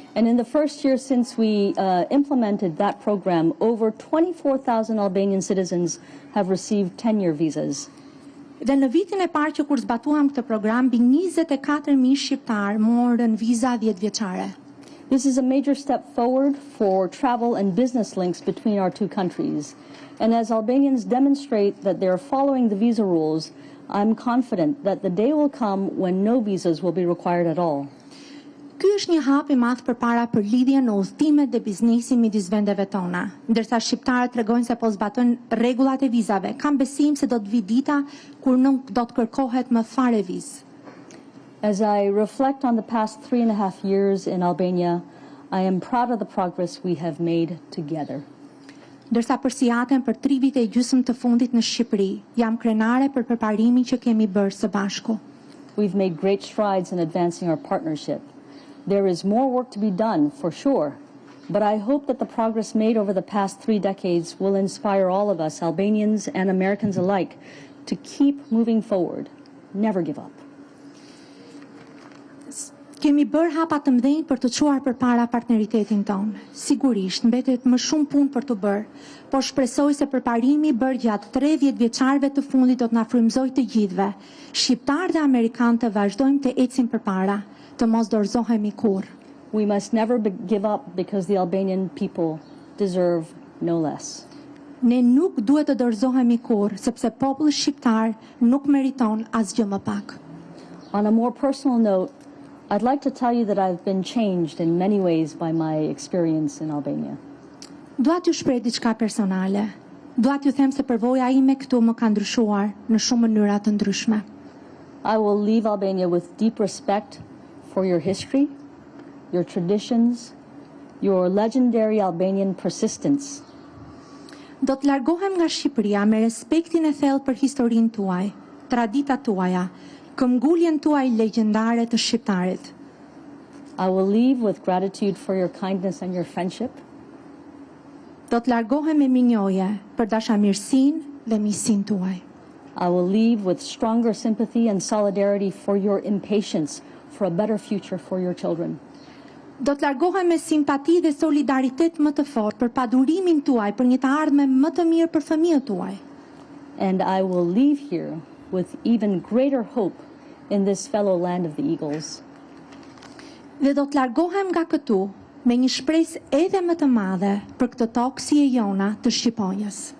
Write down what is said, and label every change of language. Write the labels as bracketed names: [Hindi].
[English] And in the first year since we implemented that program, over 24,000 Albanian citizens have received 10-year visas. [Albanian] Dhe në vitin e parë që kur zbatuam këtë program, mbi 24.000 shqiptar morën viza 10 vjeçare. [English] This is a major step forward for travel and business links between our two countries. And as Albanians demonstrate that they are following the visa rules, I'm confident that the day will come when no visas will be required at all. [Albanian] Ky është një hap i madh përpara për lidhjen në udhëtimet dhe biznesin midis vendeve tona. Ndërsa shqiptarët tregojnë se po zbatojnë rregullat e vizave, kam besim se do të vi dita kur nuk do të kërkohet më fare vizë. [English] As I reflect on the past 3.5 years in Albania, I am proud of the progress we have made together. [Albanian] Ndërsa përsijaten për 3 vite e gjysmë të fundit në Shqipëri, jam krenare për përparimin që kemi bërë së bashku. [English] we've made great strides in advancing our partnership. There is more work to be done, for sure, but I hope that the progress made over the past 3 decades will inspire all of us, Albanians and Americans alike, to keep moving forward, never give up. [Albanian] Kemi bërë hapa të mëdhenj për të çuar përpara partneritetin tonë. Sigurisht, mbetet më shumë punë për të bërë, por shpresoj se përparimi bërë gjatë 30 vjeçarëve të fundit do të na frymëzojë të gjithëve. Shqiptarë dhe amerikanë të vazhdojmë të ecim përpara, të mos dorëzohemi kurrë. [English] We must never give up because the Albanian people deserve no less. [Albanian] Ne nuk duhet të dorëzohemi kurrë, sepse populli shqiptar nuk meriton asgjë më pak. [English] On a more personal note, I'd like to tell you that I've been changed in many ways by my experience in Albania. [Albanian] Dua t'ju shpreh diçka personale. Dua t'ju them se përvoja ime këtu më ka ndryshuar në shumë mënyra të ndryshme. [English] I will leave Albania with deep respect for your history, your traditions, your legendary Albanian persistence. [Albanian] Do të largohem nga Shqipëria me respektin e thellë për historinë tuaj, traditat tuaja, këmbguljen tuaj legjendare të shqiptarit. [English] I will leave with gratitude for your kindness and your friendship. [Albanian] Do të largohem me minjoje për dashamirësinë dhe miqësinë tuaj. [English] I will leave with stronger sympathy and solidarity for your impatience for a better future for your children. [Albanian] Do të largohem me simpati dhe solidaritet më të fortë për padurimin tuaj për një të ardhme më të mirë për fëmijët tuaj. [English] And I will leave here with even greater hope in this fellow land of the eagles. [Albanian] Dhe do të largohem nga këtu me një shpresë edhe më të madhe për këtë tokë si e jona të Shqiponjës.